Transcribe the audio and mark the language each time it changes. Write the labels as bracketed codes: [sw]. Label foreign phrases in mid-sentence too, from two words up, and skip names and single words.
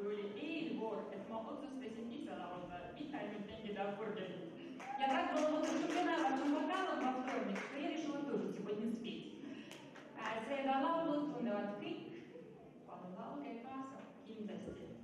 [et] oli eelvoor, et ma otsustasin ise laulda, mitte ainult mängida akordioni. [ru] Я так благодарна вашим вокалом во вторник, что я решила тоже сегодня спеть. [et] Seega laulu tunnevad kõik, palun laulge kaasa kindlasti.